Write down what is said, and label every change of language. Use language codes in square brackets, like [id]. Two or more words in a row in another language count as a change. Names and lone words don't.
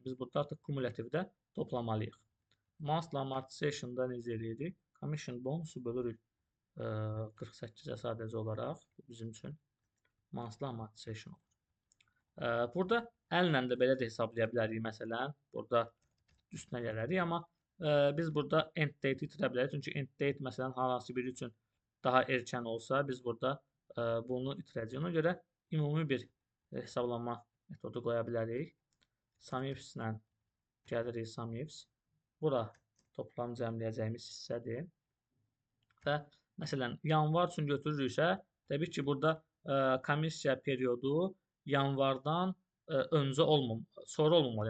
[az] Biz burada artıq kumulativdə toplamalıyıq. [en] Monthly amortization- [az] da necə edirik? Commission bonusu bölürük 48-ə sadəcə olaraq bizim üçün [en] monthly amortization [az] olur. Burada əllə də belə də hesablaya bilərik məsələn. Burada üstünə gələrik, amma biz burada [en] end date [az] itirə bilərik. Çünki [en] end date [az] məsələn hansı biri üçün daha erkən olsa, biz burada bunu itirəcəyik. Ona görə ümumi bir hesablama metodu qoya bilərik. SUMIFS-lə gəlirik SUMIFS. Bura toplam cəmləyəcəyimiz hissədir. Və məsələn, yanvar üçün götürürüksə, təbii ki, burada komissiya periodu yanvardan öncə sonra olmamalı.